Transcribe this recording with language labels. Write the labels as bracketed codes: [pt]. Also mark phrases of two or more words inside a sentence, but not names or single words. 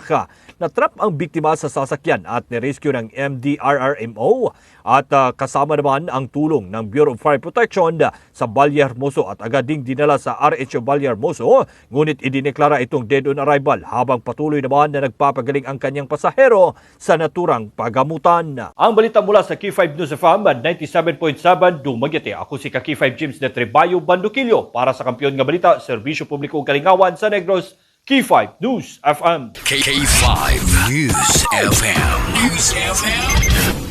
[tl] Natrap ang biktima sa sasakyan at nirescue ng MDRRMO at kasama naman ang tulong ng Bureau of Fire Protection sa Ballyermoso at agad ding dinala sa RHO Ballyermoso, ngunit idineklara itong [en] dead on arrival [tl] habang patuloy naman na nagpapagaling ang kanyang pasahero sa naturang pagamutan. Ang balita mula sa Q5 News FM 97.7 Dumaguete. Ako si Kaki5 James de Trebayo Bandukilyo para sa Kampiyon nga Balita, Serbisyo Publiko Kalingawan sa Negros, Q5 News FM. K5 News FM. News FM.